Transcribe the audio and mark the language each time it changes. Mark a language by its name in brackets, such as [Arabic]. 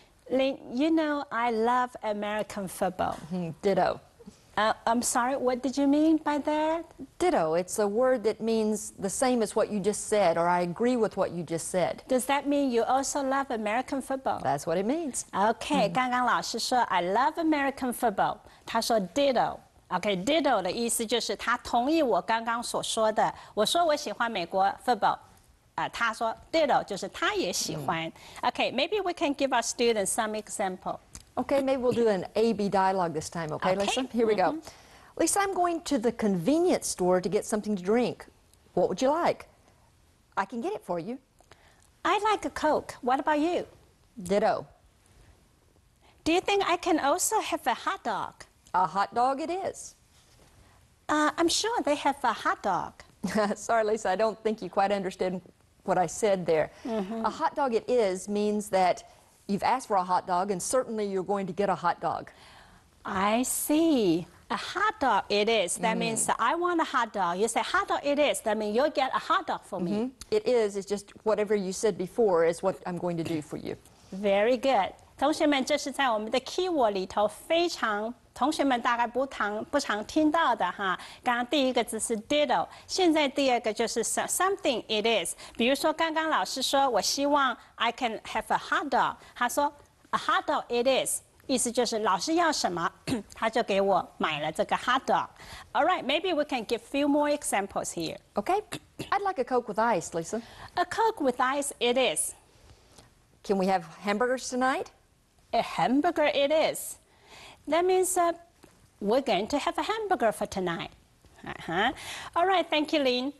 [English] Lynn, you know I love American football. Ditto. I'm sorry, what did you mean by that? Ditto. It's a word that means the same as what you just said, or I agree with what you just said. Does that mean you also love American football? That's what it means. [Chinese] OK， 刚刚老师说 [English] I love American football， [Chinese] 他说 ditto。OK，ditto 的意思就是他同意我刚刚所说的。我说我喜欢美国 football，他说 ditto 就是他也喜欢。 [English] OK，maybe we can give our students some example. Okay, maybe we'll do an A-B dialogue this time, okay, Lisa? Here we go. Lisa, I'm going to the convenience store to get something to drink. What would you like? I can get it for you. I like a Coke. What about you? Ditto. Do you think I can also have a hot dog? A hot dog it is. I'm sure they have a hot dog. Sorry, Lisa, I don't think you quite understood what I said there. A hot dog it is means that you've asked for a hot dog, and certainly you're going to get a hot dog. I see. A hot dog it is. That means that I want a hot dog. You say hot dog it is. That means you'll get a hot dog for me. It is. It's just whatever you said before is what I'm going to do for you. Very good. [Chinese] 同学们，这是在我们的 keyword 里头同学们大概不常听到的哈。刚刚第一个字是 ditto， 现在第二个就是 [English] something it is。 [Chinese] 比如说刚刚老师说我希望 [English] I can have a hot dog， [Chinese] 他说 [English] a hot dog it is， [Chinese] 意思就是老师要什么，他就给我买了这个 hot dog。 [English] All right, maybe we can give few more examples here. Okay? I'd like a Coke with ice, Lisa. A Coke with ice it is. Can we have hamburgers tonight? A hamburger it is. That means we're going to have a hamburger for tonight. All right, thank you, Lynn.